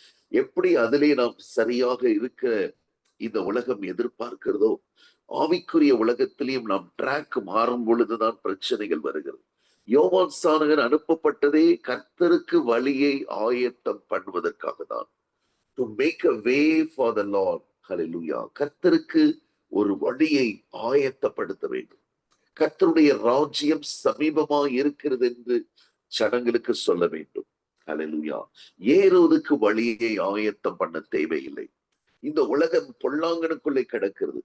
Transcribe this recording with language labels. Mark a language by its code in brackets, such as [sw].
[ta] எப்படி அதிலே நாம் சரியாக இருக்க இந்த உலகம் எதிர்பார்க்கிறதோ, ஆவிக்குரிய உலகத்திலையும் நாம் ட்ராக் மாறும் பொழுதுதான் பிரச்சனைகள் வருகிறது. யோவான் சாணகன் அனுப்பப்பட்டதே கர்த்தருக்கு வழியை ஆயத்தம் பண்ணுவதற்காக தான். [en] to make a way for the Lord. Hallelujah. [ta] கர்த்தருக்கு ஒரு வழியை ஆயத்தப்படுத்த வேண்டும். கர்த்தருடைய ராஜ்யம் சமீபமா இருக்கிறது என்று ஜனங்களுக்கு சொல்ல வேண்டும். ஹல்லேலூயா. ஏரோதுக்கு வழியை ஆயத்தம் பண்ண தேவையில்லை. இந்த உலகம் பொல்லாங்கனுக்குள்ளே கிடக்கிறது.